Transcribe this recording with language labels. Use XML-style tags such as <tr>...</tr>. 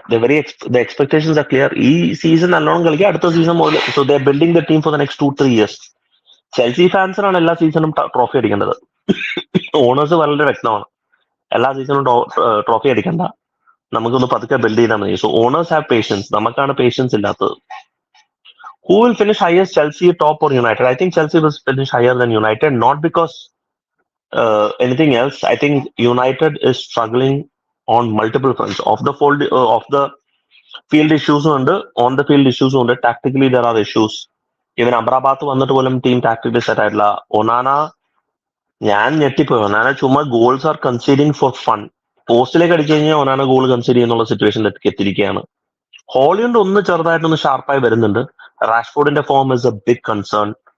<en>The expectations are clear.</en> <ml>ഈ season നല്ലോണം കളിക്കുക, അടുത്ത സീസൺ മുതൽ.</ml> <en>So they are building the team for the next 2-3 years.</en> <ml>Chelsea ഫാൻസിനാണ് എല്ലാ സീസണും ട്രോഫി അടിക്കേണ്ടത്. ഓണേഴ്സ് വളരെ വ്യക്തമാണ്, എല്ലാ സീസണും ട്രോഫി അടിക്കണ്ട, നമുക്കൊന്ന് പതുക്കെ ബിൽഡ് ചെയ്താൽ മതി.</ml> <en>so owners have patience,</en> <ml>നമുക്കാണ് പേഷ്യൻസ് ഇല്ലാത്തത്.</ml> <en>Who will finish highest, Chelsea top or United? I think Chelsea will finish higher than United, not because anything else. I think United is struggling on multiple fronts. Of the field issues ഉണ്ട്, on the field issues ഉണ്ട്. Tactically there are issues.</en> <ml>Even അമ്രാബാത്ത് വന്നിട്ട് പോലും team tactically set ആയിട്ടില്ല. Onana, ഞാൻ ഞെട്ടിപ്പോയി. Onana ചുമ്മാ</ml> <en>Goals are conceding for fun.</en> <ml>പോസ്റ്റിലേക്ക് അടിച്ചു കഴിഞ്ഞാൽ ഒനാന ഗോൾ കൺസീഡ് ചെയ്യുന്നുള്ള സിറ്റുവേഷനിലേക്ക് എത്തിയിരിക്കുകയാണ്. ഹോളിയുണ്ട് ഒന്ന് ചെറുതായിട്ടൊന്ന് ഷാർപ്പായി വരുന്നുണ്ട്. റാഷ്ഫോർഡിന്റെ</ml> <en>Form is a big concern.</en>